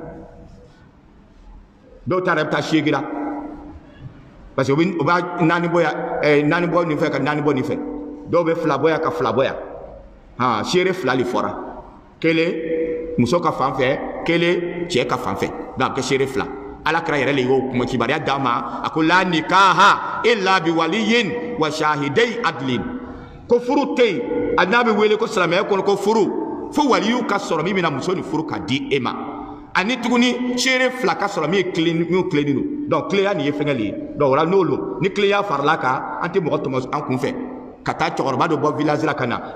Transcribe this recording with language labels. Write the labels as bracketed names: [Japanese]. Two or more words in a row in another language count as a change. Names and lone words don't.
[Bambara] dɔw ta yɛrɛ bɛ taa seegira parce que o b'a naani bɔ yan naani bɔ nin fɛ ka naani bɔ nin fɛ dɔw bɛ fila bɔ yan ka fila bɔ yan seere fila de fɔra kelen muso ka fan fɛ kelen cɛ ka fan fɛ donc a bɛ kɛ seere fila alakira yɛrɛ le y'o kuma kibariya d'a ma a ko [Arabic] لا نكاح إلا بولي وشاهدي عدل [Bambara] ko furu tɛ yen a n'a bɛ wele ko silamɛya kɔnɔ ko furu fo waliyu ka sɔrɔ min bɛna muso ni furu ka di e ma ani tuguni seere fila ka sɔrɔ min ye tilenni don donc tilenya nin ye fɛngɛ le ye donc ola n'olu ni tilenya farala kan an tɛ mɔgɔ tɔmɔ an kun fɛ ka taa cɛkɔrɔba dɔ bɔ village la ka na